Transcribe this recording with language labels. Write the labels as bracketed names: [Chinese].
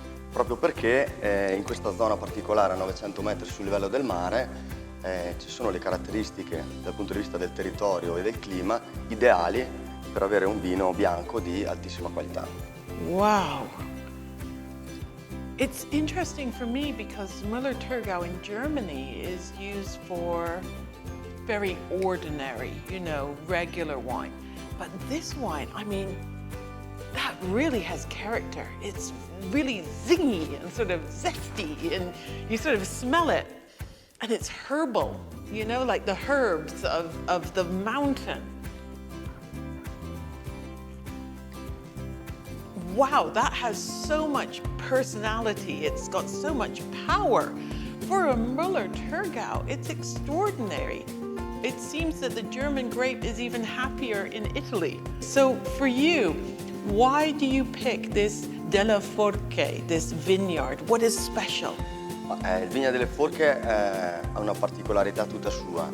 [Italian] Proprio perché in questa zona particolare a 900 metri sul livello del mare ci sono le caratteristiche dal punto di vista del territorio e del clima ideali per avere un vino bianco di altissima qualità. [English] Wow. It's interesting for me because Müller-Thurgau in Germany is used for very ordinary, regular wine. But this wine, I mean, that really has character. It's really zingy and sort of zesty, and you sort of smell it. And it's herbal, like the herbs of the mountain. Wow, that has so much personality. It's got so much power. For a Müller-Thurgau, it's extraordinary. It seems that the German grape is even happier in Italy. So for you, why do you pick this Delle Forche, this vineyard? What is special? [Italian] Il Vigna delle Forche ha una particolarità tutta sua.